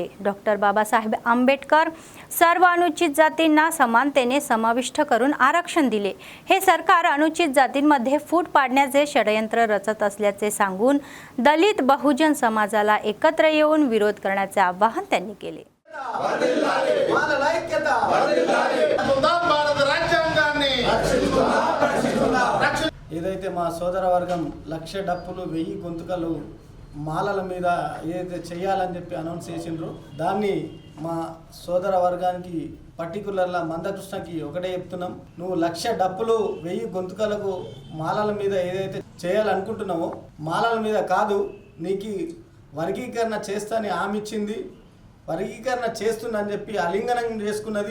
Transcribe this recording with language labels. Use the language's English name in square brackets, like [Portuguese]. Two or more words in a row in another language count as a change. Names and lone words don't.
[Marathi] डॉक्टर बाबासाहेब आंबेडकर सर्व अनुचित जातींना समानतेने समाविष्ट करून आरक्षण दिले। हे सरकार अनुचित जातींमध्ये फूट पाडण्याचे षडयंत्र रचत असल्याचे सांगून दलित बहुजन समाजाला एकत्र येऊन विरोध करण्याचे आवाहन त्यांनी केले। [Telugu] ఏదైతే మా సోదర వర్గం లక్ష డప్పులు 1000 గొంతుకలు మాలల మీద ఏదైతే చేయాలని చెప్పి అనౌన్స్ చేసిండ్రో దాన్ని మా సోదర వర్గానికి పర్టికులర్గా మందకృష్ణకి ఒకటే చెప్తున్నాం, నువ్వు లక్ష డప్పులు 1000 గొంతుకలకు మాలల మీద ఏదైతే చేయాలనుకుంటున్నావో మాలల మీద కాదు, నీకు వర్గీకరణ చేస్తాని హామీ ఇచ్చింది, వర్గీకరణ చేస్తుందని చెప్పి అలింగనం చేసుకున్నది।